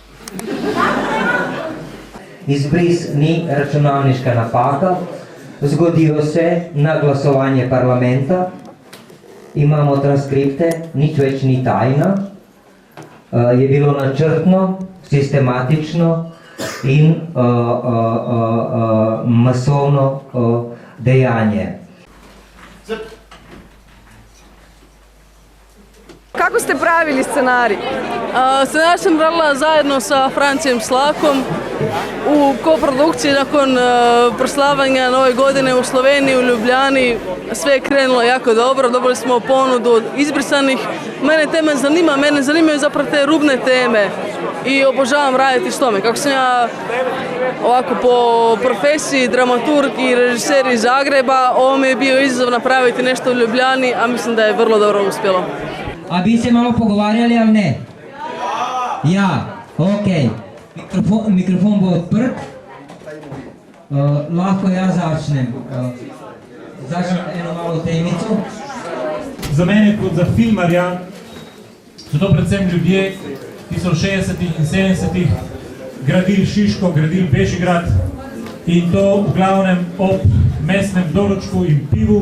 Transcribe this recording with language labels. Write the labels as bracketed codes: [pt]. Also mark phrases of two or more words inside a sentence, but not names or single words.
[sl] Izbris ni računalniška napaka, zgodilo se na glasovanje parlamenta, imamo transkripte, nič več ni tajna, je bilo načrtno, sistematično in masovno dejanje. Kako ste pravili scenarij? [hr] Scenarij sam radila zajedno sa Francijem Slakom u koprodukciji nakon proslavanja Nove godine u Sloveniji, u Ljubljani. Sve je krenulo jako dobro, dobili smo ponudu od izbrisanih. Mene tema zanima, mene zanimaju zapravo te rubne teme i obožavam raditi s tome. Kako sam ja ovako po profesiji dramaturg i režiser iz Zagreba, ovo mi je bio izazov napraviti nešto u Ljubljani, a mislim da je vrlo dobro uspjelo. [sl] A bi se malo pogovarjali ali ne? Ja, ok. Mikrofon bo odprt. Lahko jaz začnem. Začnem eno malo temico. Za mene kot za filmarja so to predvsem ljudje, ki so v 60-ih in 70-ih gradili Šiško, gradili Bežigrad in to v glavnem ob mestnem doročku in pivu.